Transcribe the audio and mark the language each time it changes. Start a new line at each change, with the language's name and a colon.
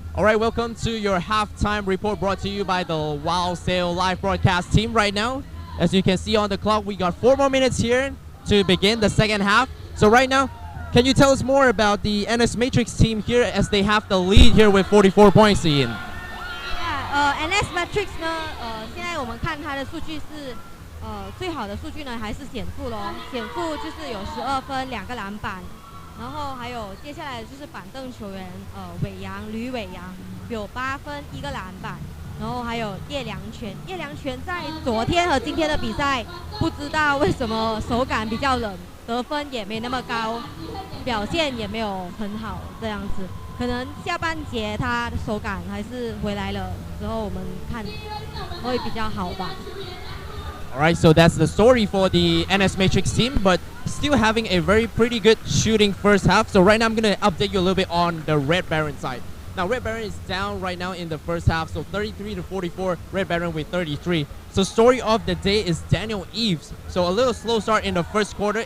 English: right, welcome to your halftime report brought to you by the Wow Sale live broadcast team right now. As you can see on the clock, we got 4 more minutes here to begin the second half. So right now, can you tell us more about the NS Matrix team here as they have the lead here with 44 points, Ian?
Chinese: NS Matrix 呢，现在我们看它的数据是，最好的数据呢还是显富咯，显富就是有12分2个篮板，然后还有接下来就是板凳球员，吕伟阳有8分1个篮板，然后还有叶良全在昨天和今天的比赛，不知道为什么手感比较冷，得分也没那么高，表现也没有很好这样子。可能下半节他的手感还是回来了之后，我们看会比较好吧。
English: All right, so that's the story for the NS Matrix team, but still having a very pretty good shooting first half. So right now I'm going to update you a little bit on the Red Baron side. Now Red Baron is down right now in the first half, so 33-44, Red Baron with 33. So story of the day is Daniel Eves. So a little slow start in the first quarter.